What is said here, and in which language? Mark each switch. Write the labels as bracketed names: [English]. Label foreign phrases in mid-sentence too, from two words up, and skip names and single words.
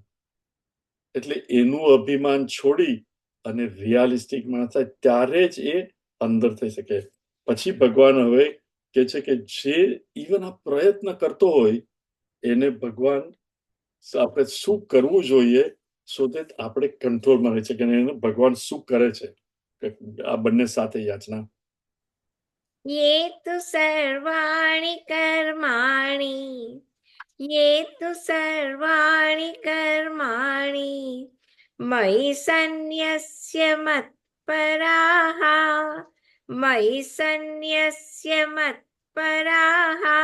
[Gujarati] એટલે એનું અભિમાન છોડી અને રિયાલિસ્ટિક માણસ થાય ત્યારે જ એ અંદર થઈ શકે. પછી ભગવાન હવે કે છે કે જે ઇવન આ પ્રયત્ન કરતો હોય એને ભગવાન આપણે શું કરવું જોઈએ [English] so that [Gujarati] આપણે કંટ્રોલમાં રહી શકીએ. એને ભગવાન શું કરે છે આ બંને સાથે યાચના. [Sanskrit] ये तु सर्वाणि कर्माणि, ये तु सर्वाणि कर्माणि मयि सन्न्यस्य मत्पराः, मयि सन्न्यस्य मत्पराः,